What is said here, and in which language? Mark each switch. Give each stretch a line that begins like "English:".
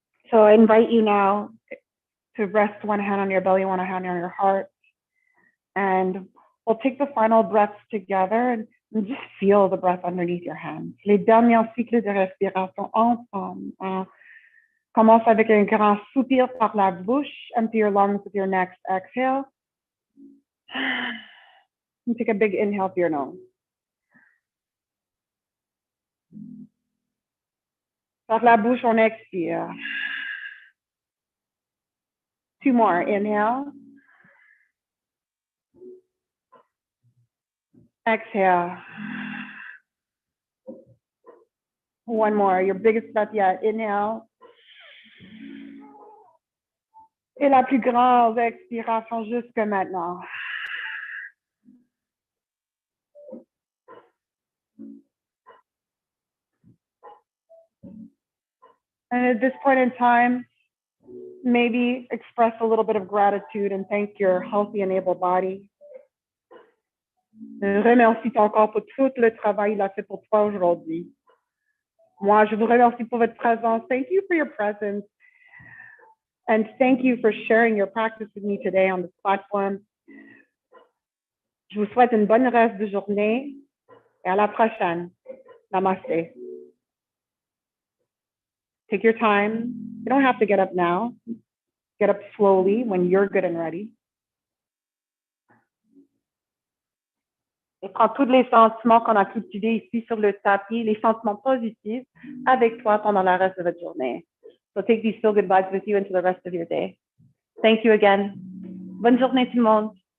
English: So I invite you now to rest one hand on your belly, one hand on your heart. And we'll take the final breaths together and just feel the breath underneath your hands.
French: Les derniers cycles de respiration ensemble. Commence avec un grand soupir par la bouche.
English: Empty your lungs with your next exhale. And take a big inhale through your nose.
French: Par la bouche, on expire.
English: 2 more. Inhale. Exhale. 1 more. Your biggest breath yet. Inhale.
French: Et la plus grande expiration jusque maintenant.
English: And at this point in time, maybe express a little bit of gratitude and thank your healthy and able body.
French: Remercie ton corps pour tout le travail qu'il a fait pour toi aujourd'hui. Moi, je vous remercie pour votre présence.
English: Thank you for your presence. And thank you for sharing your practice with me today on this platform.
French: Je vous souhaite une bonne reste de journée et à la prochaine.
English: Namaste. Take your time. You don't have to get up now. Get up slowly when you're good and ready.
French: Et prends tous les sentiments qu'on a cultivés ici sur le tapis, les sentiments positifs, avec toi pendant le reste de votre journée.
English: So take these feel-good vibes with you into the rest of your day. Thank you again.
French: Bonne journée tout le monde.